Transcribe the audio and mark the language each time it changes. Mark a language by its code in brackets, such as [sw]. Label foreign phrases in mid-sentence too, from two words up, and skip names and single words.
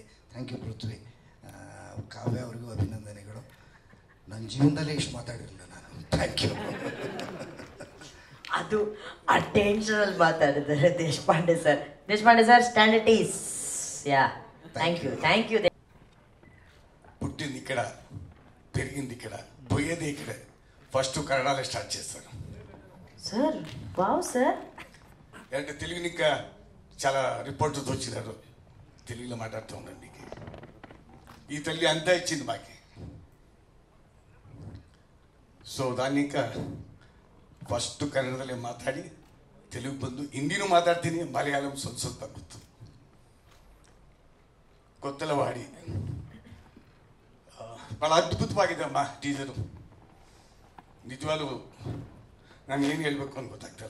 [en] thank you [kn] ಪೃಥ್ವಿ. ಕಾವ್ಯ ಅವ್ರಿಗೂ ಅಭಿನಂದನೆಗಳು. ನನ್ನ ಜೀವನದಲ್ಲೇ ಇಷ್ಟು ಮಾತಾಡಿರಲಿಲ್ಲ ನಾನು. [en] thank you. [kn] ಅದು ಅಟೆನ್ಷನಲ್ಲಿ ಮಾತಾಡಿದ್ದಾರೆ ದೇಶಪಾಂಡೆ ಸರ್. [en] Deshpande sir, standard is ya. Thank you. [te] పుట్టింది ఇక్కడ, పెరిగింది ఇక్కడ, పోయేది ఇక్కడ. ఫస్ట్ కన్నడలో స్టార్ట్ చేస్తాను సార్. వావ్ సార్. అంటే తెలుగుని ఇంకా చాలా రిపోర్టర్స్ వచ్చినారు, తెలుగులో మాట్లాడుతూ ఉండండి. ఈ తల్లి అంతా ఇచ్చింది మాకి. [kn] ಸೊ [te] దాన్ని ఇంకా [kn] ಫಸ್ಟ್ ಕನ್ನಡದಲ್ಲೇ ಮಾತಾಡಿ ತೆಲುಗು ಬಂದು ಹಿಂದಿನೂ ಮಾತಾಡ್ತೀನಿ, ಮಲಯಾಳಂ ಸ್ವಲ್ಪ ಗೊತ್ತು. ಕೊತ್ತಲವಾಡಿ ಭಾಳ ಅದ್ಭುತವಾಗಿದೆ ಅಮ್ಮ ಟೀಸರು. ನಿಜವಾಗ್ಲೂ ನಾನು ಏನು ಹೇಳಬೇಕು ಅಂತ ಗೊತ್ತಾಗ್ತಾಯಿಲ್ಲ.